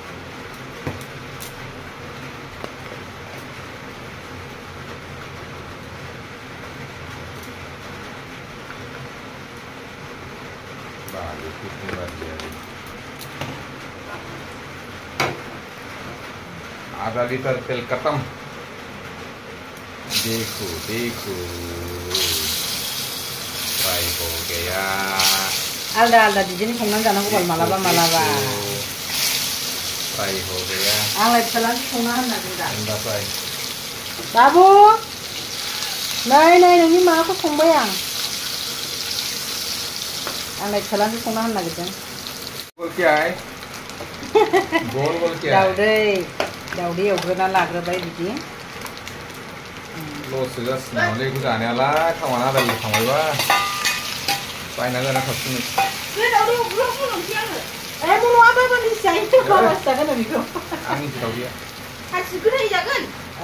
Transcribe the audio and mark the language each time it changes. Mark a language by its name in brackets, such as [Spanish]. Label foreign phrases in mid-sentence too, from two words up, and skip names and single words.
[Hindi] बाले कितनी बार दिया रे? आधा लीटर तेल खत्म। देखो फ्राई हो गया। [Bodo] आलदा बिदिनो संनानै जानांगौ बाल मालाबा [Hindi] फ्राई हो गया। [Bodo] आंलाय फिसालानो संना होननानै दा [Hindi] अंडा फ्राई। [Bodo] बाबु नै नोंनि माबाखौ संबाय आं। आंलाय फिसालानो संना होनो नागिरदों। [Hindi] गोल क्या है? गोल क्या है? [Bodo] दाउदै एवग्रोना लाग्रोबाय बिदि लससो जासिगोनलै बेखौ जानायालाय थावाना दालि थांबायबा बायनांगोन ना साबसिन आंनि दावदैया हासिगोन जागोन औ